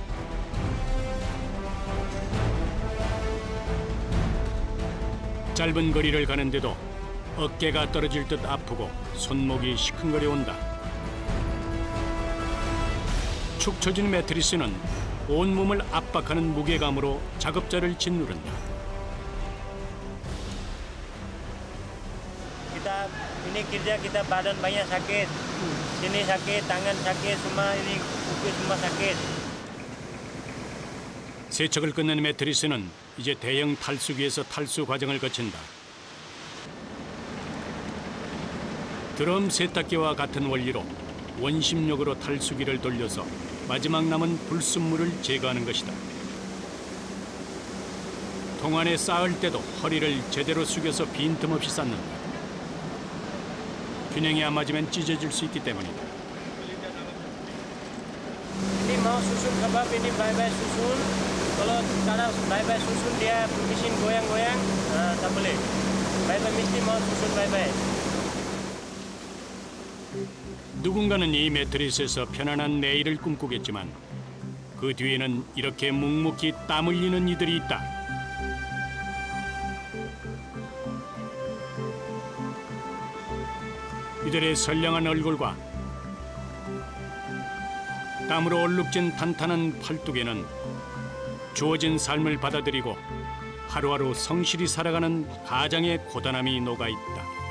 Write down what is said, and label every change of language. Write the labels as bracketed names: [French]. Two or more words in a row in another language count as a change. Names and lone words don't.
[Korean] 짧은 거리를 가는데도 어깨가 떨어질 듯 아프고 손목이 시큰거려 온다. 축 처진 매트리스는 온몸을 압박하는 무게감으로 작업자를 짓누른다. [Malay] Kita ini kerja kita badan banyak sakit, sini sakit, tangan sakit, semua ini kuku semua sakit. [Korean] 세척을 끝낸 매트리스는 이제 대형 탈수기에서 탈수 과정을 거친다. 드럼 세탁기와 같은 원리로 원심력으로 탈수기를 돌려서 마지막 남은 불순물을 제거하는 것이다. 통 안에 쌓을 때도 허리를 제대로 숙여서 빈틈없이 쌓는다. 균형이 안 맞으면 찢어질 수 있기 때문이다. [Malay] Ini mau susun kebab ini baik-baik susun. Kalau cara baik-baik susun dia mesin goyang-goyang, tak boleh. Baik-baik mesti mau susun baik-baik. [Korean] 누군가는 이 매트리스에서 편안한 내일을 꿈꾸겠지만 그 뒤에는 이렇게 묵묵히 땀 흘리는 이들이 있다. 이들의 선량한 얼굴과 땀으로 얼룩진 탄탄한 팔뚝에는 주어진 삶을 받아들이고 하루하루 성실히 살아가는 가장의 고단함이 녹아있다.